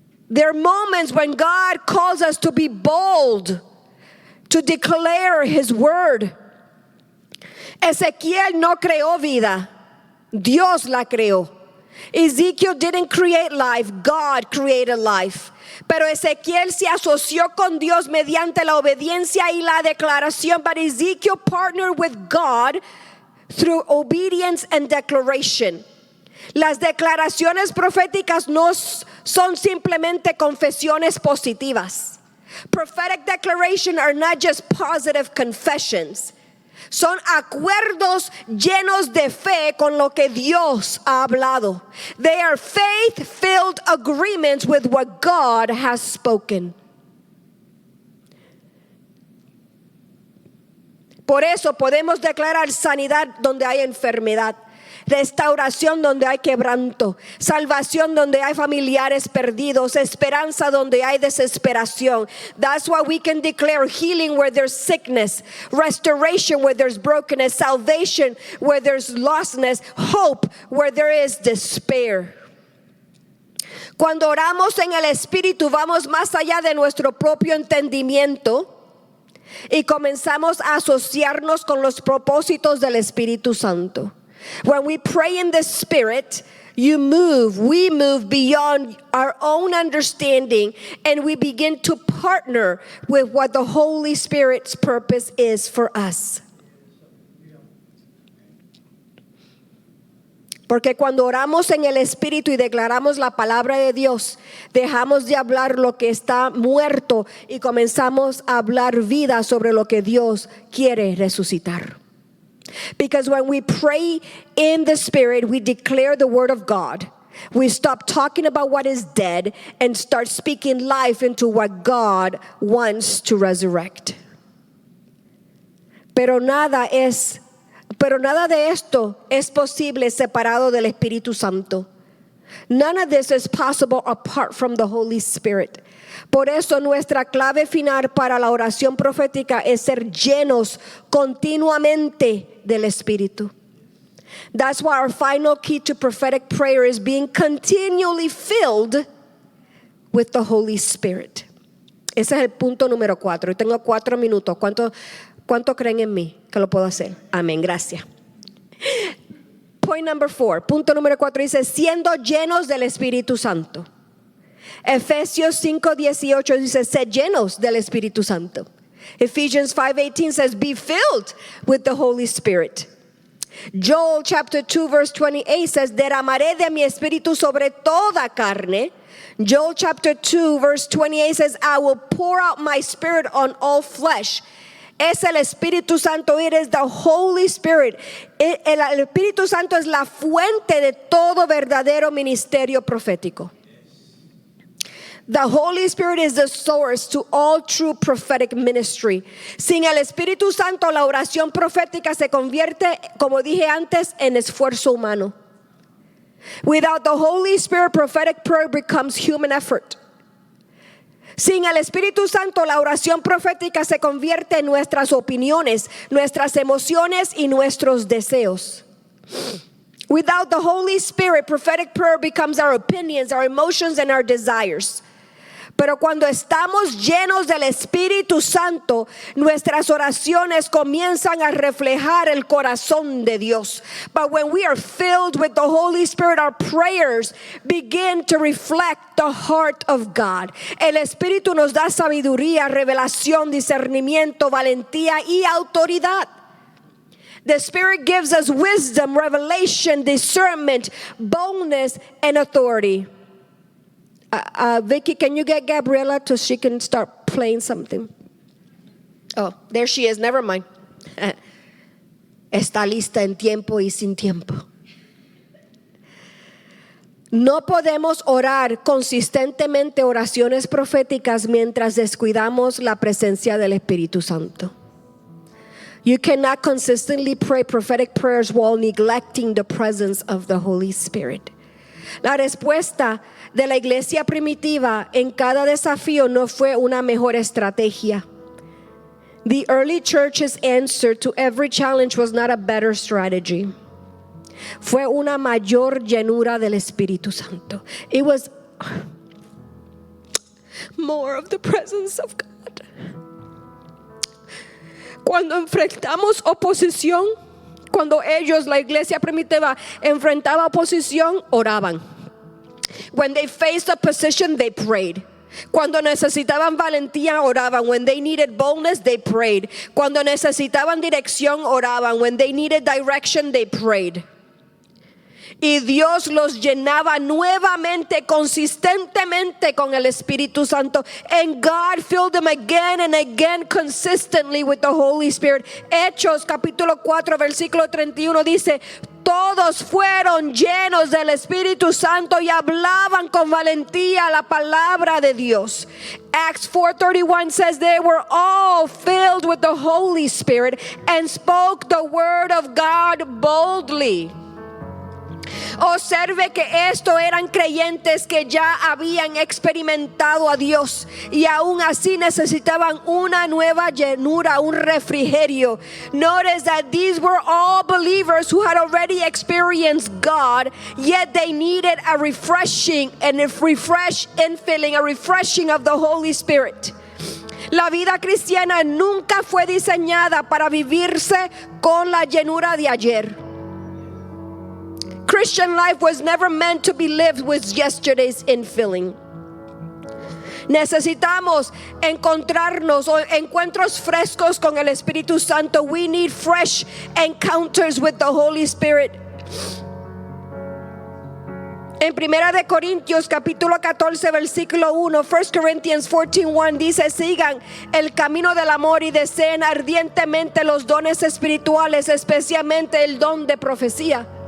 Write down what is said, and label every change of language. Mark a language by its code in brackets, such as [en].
[en] There are moments when God calls us to be bold, to declare His word. [es] Ezequiel no creó vida, Dios la creó. [en] Ezekiel didn't create life, God created life. [es] Pero Ezequiel se asoció con Dios mediante la obediencia y la declaración. [en] But Ezekiel partnered with God through obedience and declaration. [es] Las declaraciones proféticas no son simplemente confesiones positivas. [en] Prophetic declaration are not just positive confessions. [es] Son acuerdos llenos de fe con lo que Dios ha hablado. [en] They are faith-filled agreements with what God has spoken. [es] Por eso podemos declarar sanidad donde hay enfermedad, restauración donde hay quebranto, salvación donde hay familiares perdidos, esperanza donde hay desesperación. [en] That's why we can declare healing where there's sickness, restoration where there's brokenness, salvation where there's lostness, hope where there is despair. [es] Cuando oramos en el Espíritu, vamos más allá de nuestro propio entendimiento y comenzamos a asociarnos con los propósitos del Espíritu Santo. [en] When we pray in the Spirit, we move beyond our own understanding, and we begin to partner with what the Holy Spirit's purpose is for us. [es] Porque cuando oramos en el Espíritu y declaramos la palabra de Dios, dejamos de hablar lo que está muerto y comenzamos a hablar vida sobre lo que Dios quiere resucitar. [en] Because when we pray in the Spirit, we declare the word of God. We stop talking about what is dead and start speaking life into what God wants to resurrect. [es] Pero nada de esto es posible separado del Espíritu Santo. [en] None of this is possible apart from the Holy Spirit. [es] Por eso nuestra clave final para la oración profética es ser llenos continuamente del Espíritu. [en] That's why our final key to prophetic prayer is being continually filled with the Holy Spirit. [es] Ese es el punto número 4. Tengo 4 minutos. ¿Cuánto creen en mí que lo puedo hacer? Amén, gracias. [en] Point number 4. [es] Punto número 4 dice, siendo llenos del Espíritu Santo. Efesios 5:18 dice, sed llenos del Espíritu Santo. [en] Ephesians 5:18 says, be filled with the Holy Spirit. Joel chapter 2 verse 28 says, [es] derramaré de mi espíritu sobre toda carne. [en] Joel chapter 2 verse 28 says, I will pour out my spirit on all flesh. [es] Es el Espíritu Santo. [en] It is the Holy Spirit. [es] El Espíritu Santo es la fuente de todo verdadero ministerio profético. [en] The Holy Spirit is the source to all true prophetic ministry. [es] Sin el Espíritu Santo, la oración profética se convierte, como dije antes, en esfuerzo humano. [en] Without the Holy Spirit, prophetic prayer becomes human effort. [es] Sin el Espíritu Santo, la oración profética se convierte en nuestras opiniones, nuestras emociones y nuestros deseos. [en] Without the Holy Spirit, prophetic prayer becomes our opinions, our emotions, and our desires. [es] Pero cuando estamos llenos del Espíritu Santo, nuestras oraciones comienzan a reflejar el corazón de Dios. [en] But when we are filled with the Holy Spirit, our prayers begin to reflect the heart of God. [es] El Espíritu nos da sabiduría, revelación, discernimiento, valentía y autoridad. [en] The Spirit gives us wisdom, revelation, discernment, boldness, and authority. Vicky, can you get Gabriela so she can start playing something? Oh, there she is. Never mind. [es] Está lista en tiempo y sin tiempo. No podemos orar consistentemente oraciones proféticas mientras descuidamos la presencia del Espíritu Santo. [en] You cannot consistently pray prophetic prayers while neglecting the presence of the Holy Spirit. [es] La respuesta de la iglesia primitiva en cada desafío no fue una mejor estrategia. [en] The early church's answer to every challenge was not a better strategy. [es] Fue una mayor llenura del Espíritu Santo. [en] It was More of the presence of God. [es] Cuando enfrentamos oposición, cuando ellos, la iglesia primitiva, enfrentaba oposición, oraban. [en] When they faced opposition, they prayed. [es] Cuando necesitaban valentía, oraban. [en] When they needed boldness, they prayed. [es] Cuando necesitaban dirección, oraban. [en] When they needed direction, they prayed. [es] Y Dios los llenaba nuevamente, consistentemente con el Espíritu Santo. [en] And God filled them again and again consistently with the Holy Spirit. [es] Hechos capítulo 4 versículo 31 dice: todos fueron llenos del Espíritu Santo y hablaban con valentía la palabra de Dios. [en] Acts 4:31 says they were all filled with the Holy Spirit and spoke the word of God boldly. [es] Observe que esto eran creyentes que ya habían experimentado a Dios y aún así necesitaban una nueva llenura, un refrigerio. [en] Notice that these were all believers who had already experienced God, yet they needed a refreshing and a infilling, a refreshing of the Holy Spirit. [es] La vida cristiana nunca fue diseñada para vivirse con la llenura de ayer. [en] Christian life was never meant to be lived with yesterday's infilling. [es] Necesitamos encontrarnos o encuentros frescos con el Espíritu Santo. [en] We need fresh encounters with the Holy Spirit. [es] En 1 de Corintios capítulo 14 versículo 1, [en] 1 Corinthians 14:1 [es] dice: sigan el camino del amor y deseen ardientemente los dones espirituales, especialmente el don de profecía.